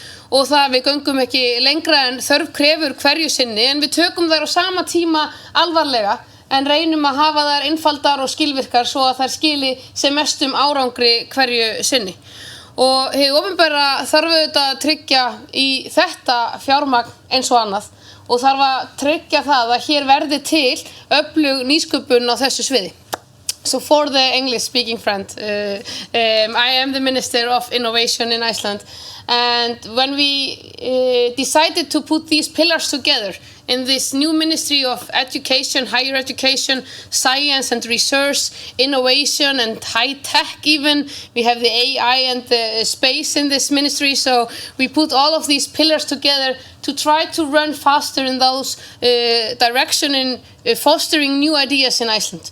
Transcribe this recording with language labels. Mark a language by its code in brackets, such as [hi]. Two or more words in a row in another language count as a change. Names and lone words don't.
[is] og það við göngum ekki lengra en þörf krefur hverju sinni en við tökum þær á sama tíma alvarlega en reynum að hafa þær einfaldar og skilvirkar svo að þær skili sem mestum árangri hverju sinni. Og hið opinbera þarf auðvitað að tryggja í þetta fjármagn eins og annað og þarf að tryggja það að hér verði til öflug nýsköpun á þessu sviði. [en] So for the English-speaking friend, I am the Minister of Innovation in Iceland, and when we decided to put these pillars together in this new Ministry of Education, Higher Education, Science and Research, Innovation and High Tech even, we have the AI and the space in this ministry, so we put all of these pillars together to try to run faster in those direction in fostering new ideas in Iceland.